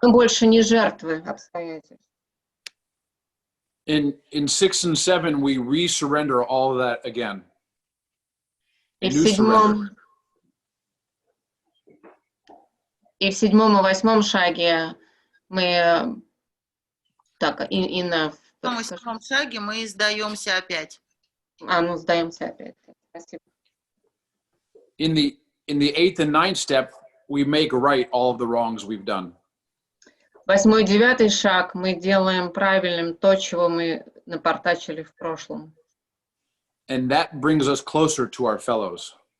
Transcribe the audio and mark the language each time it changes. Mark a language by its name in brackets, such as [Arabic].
[Russian] Мы больше не жертвы обстоятельств. [English] In 6 and 7, we re-surrender all of that again. [Russian] И в седьмом и восьмом шаге мы В том и седьмом шаге мы сдаемся опять. Сдаемся опять. Спасибо. [English] In the 8th and 9th step, we make right all of the wrongs we've done. [Russian] 8 и 9 шаг мы делаем правильным то, чего мы напортачили в прошлом. [English] And that brings us closer to our fellows.